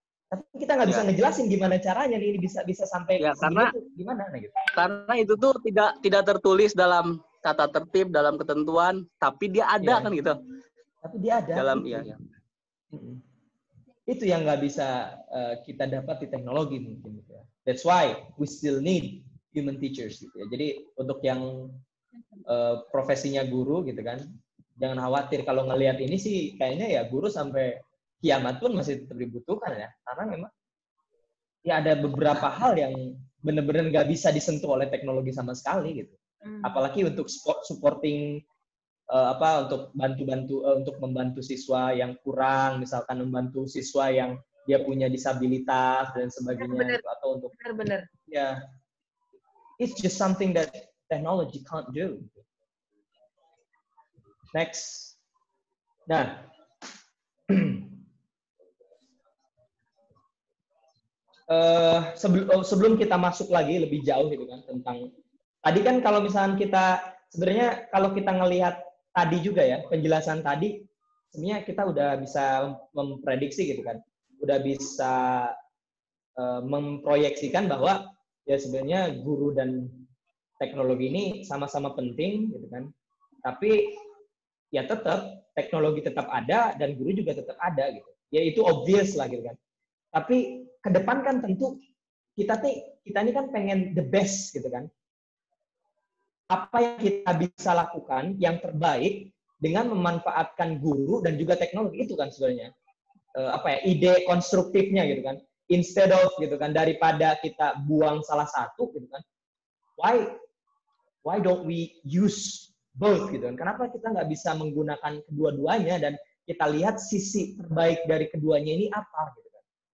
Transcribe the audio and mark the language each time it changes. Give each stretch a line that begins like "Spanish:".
Indonesian: Tapi kita nggak bisa ngejelasin gimana caranya ini bisa sampai karena gimana gitu. Karena itu tuh tidak tertulis dalam tata tertib, dalam ketentuan, tapi dia ada kan gitu. Tapi dia ada. Dalam Itu yang nggak bisa kita dapat di teknologi mungkin gitu ya.
English: That's why we still need human teachers
Indonesian: gitu ya. Jadi untuk yang profesinya guru gitu kan, jangan khawatir kalau ngelihat ini sih kayaknya ya guru sampai kiamat pun masih tetap dibutuhkan ya, karena memang ya ada beberapa hal yang benar-benar nggak bisa disentuh oleh teknologi sama sekali gitu. Apalagi untuk supporting untuk untuk membantu siswa yang kurang, misalkan membantu siswa yang dia punya disabilitas dan sebagainya gitu. Atau untuk benar. Ya,
English: it's just something that technology can't do. Next.
Indonesian: Nah, sebelum kita masuk lagi lebih jauh gitu kan tentang tadi kan, kalau misalnya kita sebenarnya kalau kita ngelihat tadi juga ya penjelasan tadi, sebenarnya kita udah bisa memprediksi gitu kan, udah bisa memproyeksikan bahwa ya sebenarnya guru dan teknologi ini sama-sama penting gitu kan, tapi ya tetap teknologi tetap ada dan guru juga tetap ada gitu, ya itu obvious lah gitu kan. Tapi ke depan kan tentu kita ini kan pengen
English: the best
Indonesian: gitu kan. Apa yang kita bisa lakukan yang terbaik dengan memanfaatkan guru dan juga teknologi itu kan sebenarnya ide konstruktifnya gitu kan.
English: Instead of
Indonesian: gitu kan, daripada kita buang salah satu gitu kan.
English: Why don't we use both
Indonesian: gitu kan? Kenapa kita nggak bisa menggunakan kedua-duanya dan kita lihat sisi terbaik dari keduanya ini apa gitu kan.